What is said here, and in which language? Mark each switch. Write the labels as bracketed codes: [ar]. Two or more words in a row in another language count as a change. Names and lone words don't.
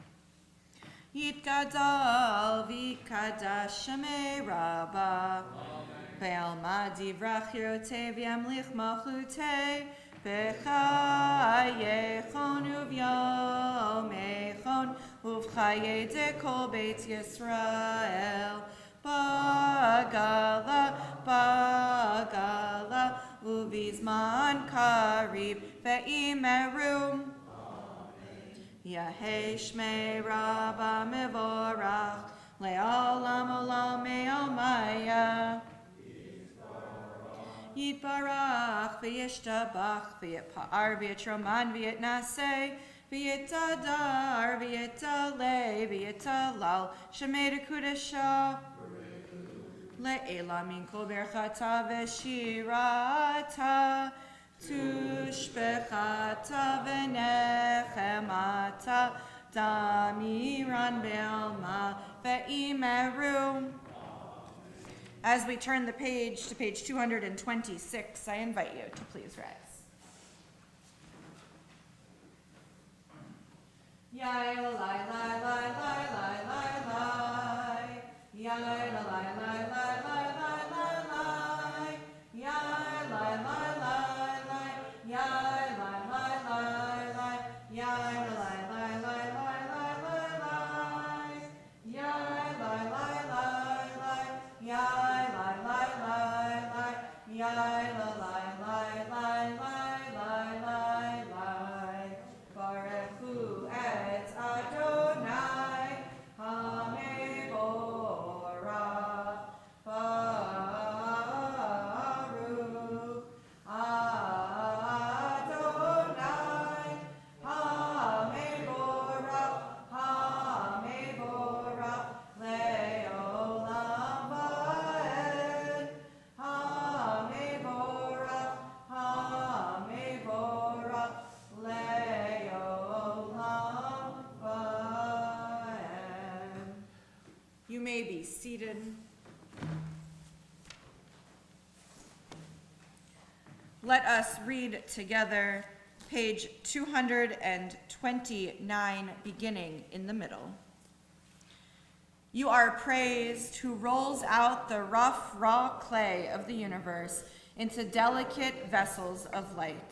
[arc] יתגדל וקדש שמיה רבא בעלמא די ברא כרעותיה וימליך מלכותיה בחייכון וביומיכון ובחיי דכל בית ישראל בעגלא בעגלא ובזמן קריב ואמרו. יהא שמיה רבא מברך לעלם עלם עלמיא. יתברך וישתבח ויתפאר ויתרומם ויתנשא ויתהדר ויתעלה ויתהלל שמיה דקודשא. לעלא מן כל ברכתא ושירתא תשבחתא ונחמתא דאמירן בעלמא ואמרו. [en] As we turn the page to page 226, I invite you to please rise. Yai la la la la la la la. Yai la la la la la la la la. Yai la la la la. Yai la la la la. Yai la la la la la la la. Yai la la la la. Yai la la la la. Yai la la la la la la. [he] ברוך הוא את אדוני המבורך. ברוך אדוני המבורך. המבורך לעולם ועד. HaMevorach. המבורך לעולם ועד. [en] You may be seated. Let us read together page 229, beginning in the middle. You are praised who rolls out the rough, raw clay of the universe into delicate vessels of light.